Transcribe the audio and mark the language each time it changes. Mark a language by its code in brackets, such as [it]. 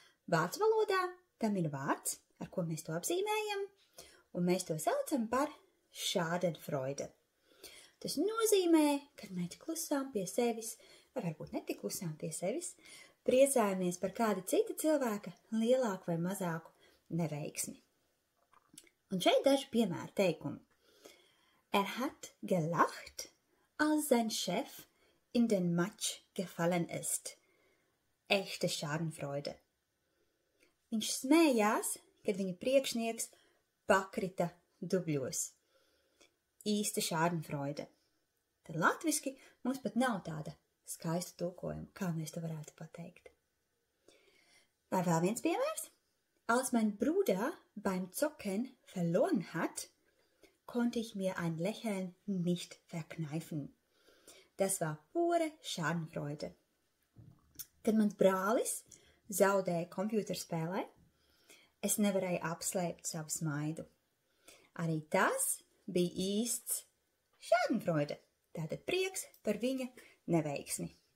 [lv] Vācu valodā tam ir vārds, ar ko mēs to apzīmējam, un mēs to saucam par Schadenfreude. Tas nozīmē, ka mēs klusām pie sevis, vai varbūt netik klusām pie sevis, priecājamies par kāda cita cilvēka lielāku vai mazāku neveiksmi. Un šeit daži piemēri teikumi. [de] Hat gelacht, als sein Chef in den Match gefallen ist. Echte Schadenfreude. [lv] Viņš smējās, kad viņa priekšnieks pakrita dubļos. Īsta Schadenfreude. Tad latviski mums pat nav tāda skaista tulkojuma, kā mēs to varētu pateikt. Vai vēl viens piemērs? [de] Als mein Bruder beim Zocken verloren hat, konnte ich mir ein Lächeln nicht verkneifen. Das war pure Schadenfreude. [lv] Kad mans brālis zaudēja kompjuterspēlē, es nevarēju apslēpt savu smaidu. Arī tas bija īsts Schadenfreude, tātad prieks par viņa neveiksmi.